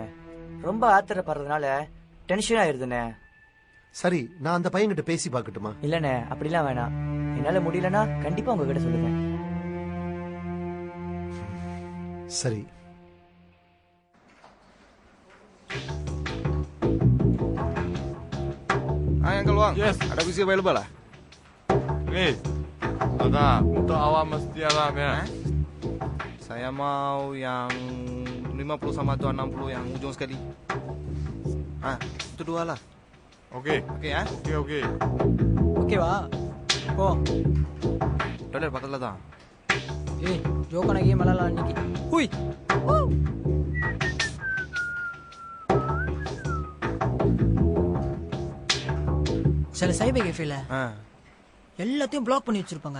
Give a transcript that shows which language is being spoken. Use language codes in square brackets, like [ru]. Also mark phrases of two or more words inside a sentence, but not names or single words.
[ta] ரொம்ப ஆத்திரப்படுறதுனால டென்ஷன் ஆயிருதுண்ணே. சரி, நான் அந்த பையன்கிட்ட பேசி பார்க்கட்டுமா? இல்லண்ணே, அப்படிலாம் வேணாம். என்னால முடியலன்னா கண்டிப்பா உங்ககிட்ட சொல்லுங்க. சரி. [ms] Wang. Yes. Ada kursi available lah? Please. Ada. Untuk awak mesti ada ya. Saya mau yang 50 sama 260 yang ujung sekali. Itu 2 lah. Okey. Okey ya? Okey. [ta] ஓகேவா போ. Toilet பக்கத்துல தான். ஏய் ஜோக்கான கேம் விளையாடலாம் இன்னைக்கு. ஹுய். சில [en] cyber caféல [ta] எல்லாத்தையும் பிளாக் பண்ணி வச்சிருப்பாங்க.